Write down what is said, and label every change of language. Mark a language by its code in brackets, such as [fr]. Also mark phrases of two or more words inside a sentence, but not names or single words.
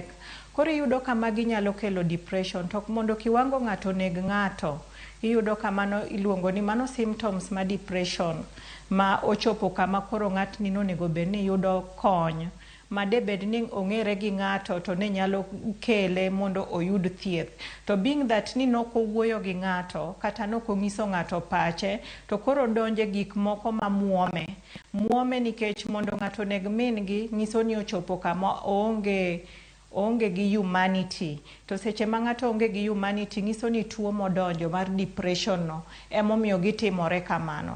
[luo] Koro iyudo ka magi nyalo kelo depression. To mondo kiwango ng'ato neg ng'ato, iyudo ka mano iluongo ni mano symptoms ma depression ma ochopo kama koro ng'atni nonego bed ni yudo kony ma debed ni ong'ere gi ng'ato to ne nyalo kele mondo oyud thieth. To [en] being that [luo] ni nokowuoyo gi ng'ato kata nokong'iso ng'ato pache, to koro donje gik moko ma muome nikech mondo ng'ato neg min gi ng'iso ni ochopo kama onge gi humanity. To seche ma ng'ato onge gi humanity ng'iso ni tuo modonjo mar depression no emomiyo gitimore kamano.